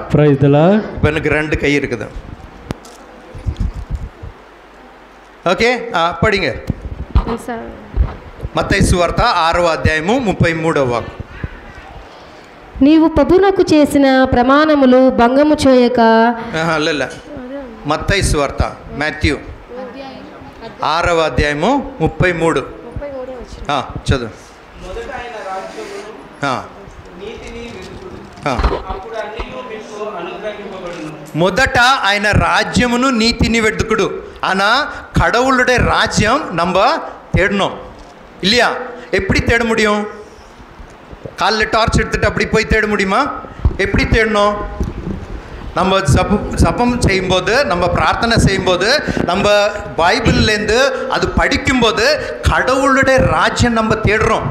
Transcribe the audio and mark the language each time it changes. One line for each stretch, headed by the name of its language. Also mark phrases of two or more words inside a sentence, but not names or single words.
English: Praise the Lord.
Tamil: இப்போ எனக்கு 2 கை இருக்குது. ஓகே, படிங்க.
Telugu: మత్తయి సువార్త 6వ అధ్యాయము 33వ వాక్యం. నీవు ప్రభువునకు చేసిన ప్రమాణములు భంగము చేయక. లేదు, మత్తయి సువార్త మాథ్యూ 6వ అధ్యాయము 33. చదువు. మొదట ఆయన రాజ్యమును నీతిని వెతుకుడు.
Tamil: ஆனா கடவுளுடைய ராஜ்யம் நம்ம தேடணும் இல்லையா? எப்படி தேட முடியும்? காலில் டார்ச் எடுத்துட்டு அப்படி போய் தேட முடியுமா? எப்படி தேடணும்? நம்ம ஜபம் செய்யும்போது, நம்ம பிரார்த்தனை செய்யும்போது, நம்ம பைபிள்லேருந்து அது படிக்கும்போது கடவுளுடைய ராஜ்யம் நம்ம தேடுறோம்.